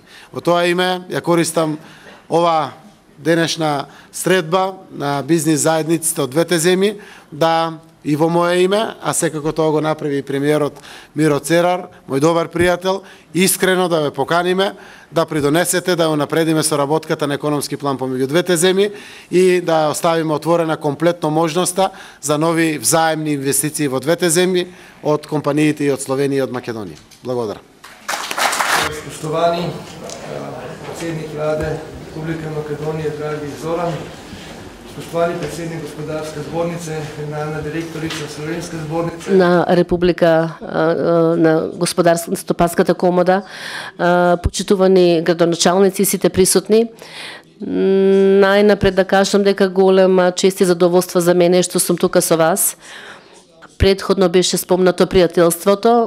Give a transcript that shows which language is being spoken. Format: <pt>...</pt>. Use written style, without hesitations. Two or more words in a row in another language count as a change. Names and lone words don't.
<mk>Во тоа име ја користам ова денешна средба на бизнис заедниците од двете земји да и во моје име, а секако тоа го направи и премиерот Миро Церар, мој добар пријател, искрено да ве поканиме да придонесете да унапредиме соработката на економски план помеѓу двете земји и да оставиме отворена комплетно можноста за нови взаемни инвестиции во двете земји од компаниите и од Словенија и од Македонија. Благодарам.</mk> <sl>Spoštovani predsednik vlade Republike Makedonije, dragi Zoran, spoštovani predsednik gospodarske zbornice, generalna direktorica Slovenske zbornice.</sl> <mk>На Република, на Господарско-стопанската комода, почитувани градоначалници и сите присутни. Најнапред да кажам дека голема чест и задоволство за мене што сум тука со вас. Предходно беше спомнато пријателството.</mk>